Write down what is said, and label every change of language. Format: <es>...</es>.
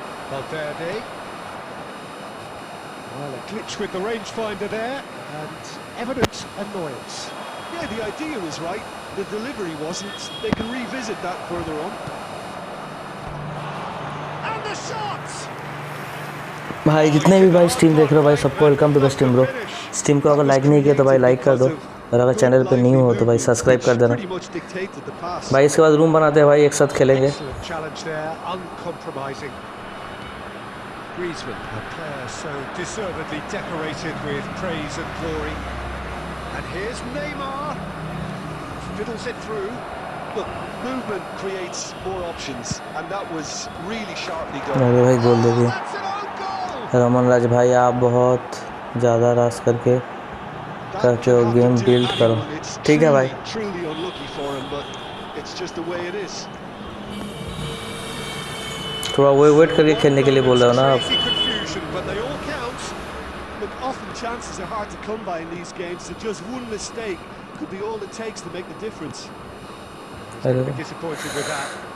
<en>Valverde. Well, a glitch with the rangefinder there, and evident annoyance. Yeah, the idea was right, the delivery wasn't. They can revisit that further on. And the shots!</en> <hi>भाई जितने भी भाई stream देख रहे हो भाई सबको</hi> <en>Welcome to the stream bro.</en> <hi>Stream को अगर लाइक नहीं किया तो भाई लाइक कर दो, और अगर चैनल पे न्यू हो तो भाई सब्सक्राइब कर देना भाई. इसके बाद रूम बनाते हैं भाई, एक साथ खेलेंगे.</hi> <en>Excellent challenge there, uncompromising. Griezmann, a player so deservedly decorated with praise and glory. And here's Neymar. Fiddles it through. Look, movement creates more options, and that was really sharply done.</en> <hi>अरे भाई गोल दे दिया.</hi> <en>That's an own goal!</en> <hi>Raman राज भाई आप बहुत ज़्यादा रास करके करते हो, गेम बिल्ड करो. ठीक है भाई.</hi> <en>Truly unlucky for him, but it's just the way it is.</en> <hi>थोड़ा वेट करके खेलने के लिए बोल रहे हो ना आप.</hi> <en>Crazy confusion, but they all count. Look, often chances are hard to come by in these games, so just one mistake could be all it takes to make the difference. अरे Be disappointed with that.</en>